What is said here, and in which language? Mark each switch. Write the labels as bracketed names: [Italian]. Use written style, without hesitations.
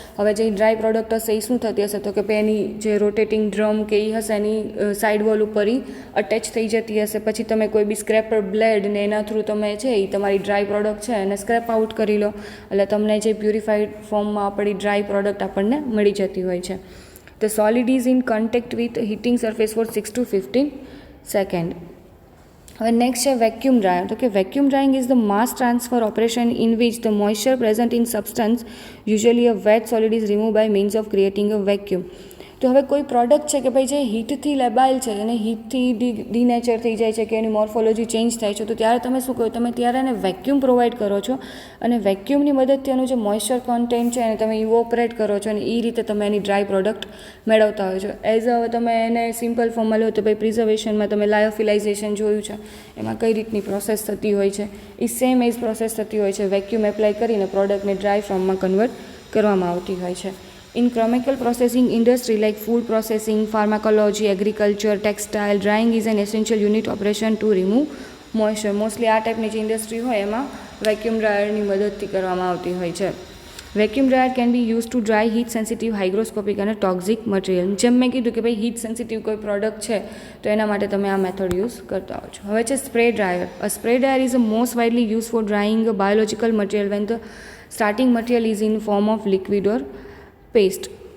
[Gujarati] હવે જે dry product હશે એ શું થતી હશે તો કે ભાઈ એની જે રોટેટિંગ ડ્રમ કે એ હશે એની સાઇડ વોલ ઉપર એ અટેચ થઈ જતી હશે. પછી તમે કોઈ બી સ્ક્રેપર બ્લેડ ને એના થ્રુ તમે છે એ તમારી ડ્રાય પ્રોડક્ટ છે એને સ્ક્રેપ આઉટ કરી લો, એટલે તમને જે પ્યુરિફાઈડ ફોર્મમાં આપણી ડ્રાય પ્રોડક્ટ આપણને મળી જતી હોય છે. [English] The solid is in contact with heating surface for 6 to 15 second. [Gujarati] હવે નેક્સ્ટ છે વેક્યુમ ડ્રાયર. તો કે [English] Vacuum drying is the mass transfer operation in which the moisture present in substance usually a wet solid is remove by means of creating a vacuum. [Gujarati] તો હવે કોઈ product છે કે ભાઈ જે હીટથી લેબાઇલ છે અને હીટથી ડીનેચર થઈ જાય છે કે એની મોર્ફોલોજી ચેન્જ થાય છે, તો ત્યારે તમે શું કહો, તમે ત્યારે એને વેક્યુમ પ્રોવાઈડ કરો છો અને વેક્યુમની મદદથી એનું જે મોઇસ્ચર કોન્ટેન્ટ છે એને તમે ઇવોપરેટ કરો છો અને એ રીતે તમે એની ડ્રાય પ્રોડક્ટ મેળવતા હોય છો. એઝ હવે તમે એને સિમ્પલ ફોર્મમાં લો તો ભાઈ પ્રિઝર્વેશનમાં તમે લાયોફિલાઇઝેશન જોયું છે, એમાં કઈ રીતની પ્રોસેસ થતી હોય છે, એ સેમ એજ પ્રોસેસ થતી હોય છે. વેક્યુમ એપ્લાય કરીને પ્રોડક્ટને ડ્રાય ફોર્મમાં કન્વર્ટ કરવામાં આવતી હોય છે. [English] In chemical processing industry like food processing, pharmacology, agriculture, textile, drying is an essential unit operation to remove moisture. [Gujarati] Mostly આ ટાઈપની જે ઇન્ડસ્ટ્રી હોય એમાં વેક્યુમ ડ્રાયરની મદદથી કરવામાં આવતી હોય છે. [English] vacuum dryer can be use to dry heat sensitive hygroscopic [Gujarati] અને [English] Toxic material. [Gujarati] જેમ મેં કીધું કે ભાઈ હીટ સેન્સિટિવ કોઈ પ્રોડક્ટ છે તો એના માટે તમે આ મેથડ યુઝ કરતા હો છો. હવે છે spray dryer. [English] A spray dryer is a most widely use for drying a biological material when the starting material is in form of liquid or paste.